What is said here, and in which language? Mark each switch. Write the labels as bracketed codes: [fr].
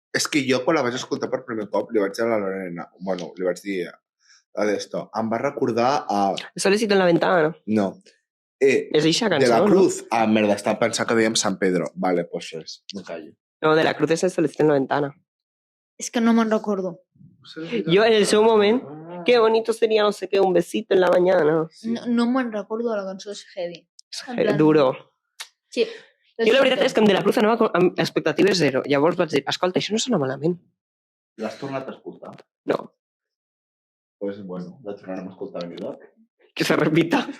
[ca] És que jo, quan la vaig escoltar per primer cop, li vaig dir a la Lorena, bueno, li vaig dir a d'esto, em va recordar a... [es] Solicito en la ventana. [ca] No. És eixa De cançó, la no? Cruz. Ah, merda, estava pensant que dèiem Sant Pedro. Vale, pues res, [es] me callo. [ca] No, de la Cruz és el Solicito en la ventana. És que no me'n recordo. Jo, en el seu moment, [es] qué bonito sería, no sé qué, un besito en la mañana. [ca] No me'n recordo de la cançó, és heavy. En plan- Duro. Sí. Jo la veritat és que amb De la Cruz anava amb expectatives zero. Llavors vaig dir, escolta, això no sona malament. L'has tornat a escoltar? No, Pues bueno, la tornarem a escoltar a Benidorm. [es] que se repita.